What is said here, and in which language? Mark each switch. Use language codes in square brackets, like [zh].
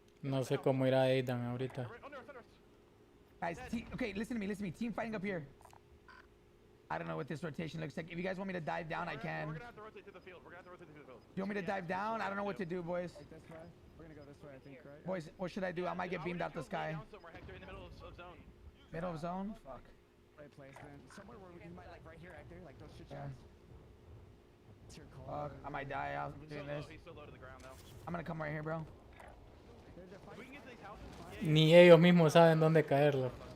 [es] No sé cómo irá Aidan ahorita. [en] Guys, okay, listen to me. Team fighting up here. I don't know what this rotation looks like. If you guys want me to dive down, I can. We're gonna have to rotate to the field. You want me to dive down? I don't know what to do, boys. Like this way? We're gonna go this way, I think, right? Boys, what should I do? I might get beamed out the sky. In the middle of zone. Middle of zone? Fuck. Right placement. Somewhere where we might, like, right here, Hector. Like those shit Yeah. shots. It's your call. Fuck, I might die out doing this. He's so low to the ground, though. I'm gonna come right here, bro. If we can get to these houses, [es] Ni ellos mismos saben dónde caerlo.